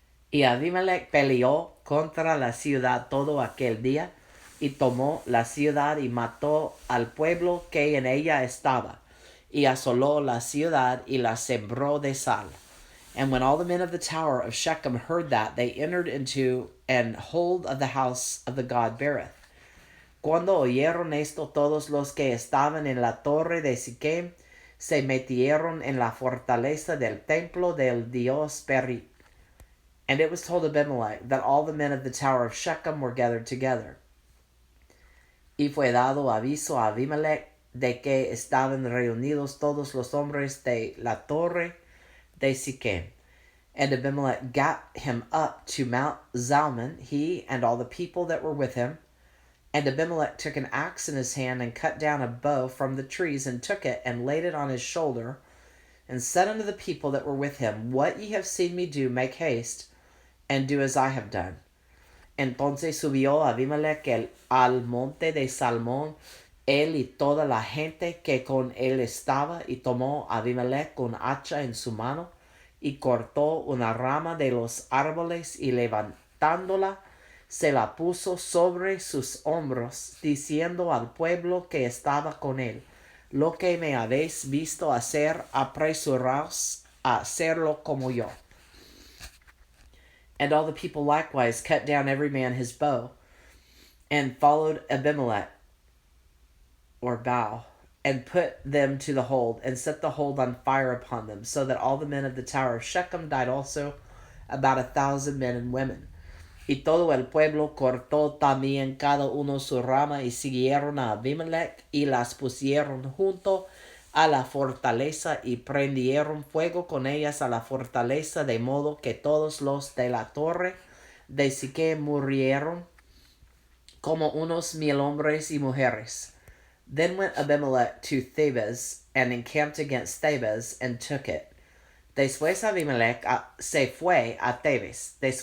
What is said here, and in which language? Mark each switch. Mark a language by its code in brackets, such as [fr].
[es] Y Abimelech peleó contra la ciudad todo aquel día, y tomó la ciudad, y mató al pueblo que en ella estaba, y asoló la ciudad, y la sembró de sal. [en] And when all the men of the tower of Shechem heard that, they entered into an hold of the house of the god Berith. [es] Cuando oyeron esto, todos los que estaban en la torre de Sichem se metieron en la fortaleza del templo del dios Berit. [en] And it was told Abimelech that all the men of the tower of Shechem were gathered together. [es] Y fue dado aviso a Abimelech de que estaban reunidos todos los hombres de la torre de Sichem. [en] And Abimelech got him up to Mount Zalmon, he and all the people that were with him, And Abimelech took an axe in his hand, and cut down a bow from the trees, and took it, and laid it on his shoulder, and said unto the people that were with him, What ye have seen me do, make haste, and do as I have done. [es] Entonces subió Abimelech al monte de Salmón, él y toda la gente que con él estaba, y tomó Abimelech un hacha en su mano, y cortó una rama de los árboles, y levantándola, se la puso sobre sus hombros, diciendo al pueblo que estaba con él, Lo que me habéis visto hacer, apresuraos a hacerlo como yo. [en] And all the people likewise cut down every man his bow, and followed Abimelech, or Baal, and put them to the hold, and set the hold on fire upon them, so that all the men of the tower of Shechem died also, about 1,000 men and women. [es] Y todo el pueblo cortó también cada uno su rama, y siguieron a Abimelech, y las pusieron junto a la fortaleza, y prendieron fuego con ellas a la fortaleza, de modo que todos los de la torre de Siquem murieron, como unos 1,000 hombres y mujeres. [en] Then went Abimelech to Thebez, and encamped against Thebez, and took it. [es] Después Abimelech se fue a Thebez.